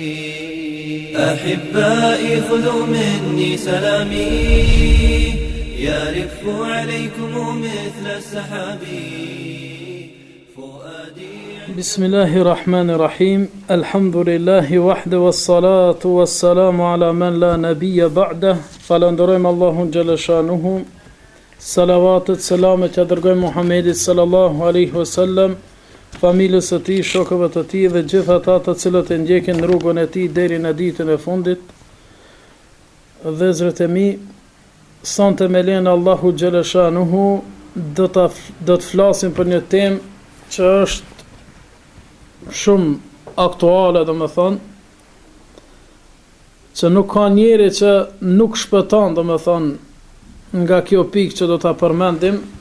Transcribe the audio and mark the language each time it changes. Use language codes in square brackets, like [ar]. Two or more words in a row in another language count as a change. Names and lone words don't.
[ar] أحبائي خذوا مني سلامي يرف عليكم مثل السحاب بسم الله الرحمن الرحيم الحمد لله وحده والصلاة والسلام على من لا نبي بعده فلندرم الله جل شانه صلوات السلام [sq] që dërgoj Muhamedit [ar] صلى الله عليه وسلم [sq] familjes së tij, shokëve të tij dhe gjithë ata të cilët e ndjekin rrugën e tij deri në ditën e fundit. Vëllezërit e mi, sonte me lenin [ar] الله جل شأنه [sq] do të flasim për një temë që është shumë aktuale, do me thonë, që nuk ka njeri që nuk shpëton, do me thonë, nga kjo pikë që do të përmendim.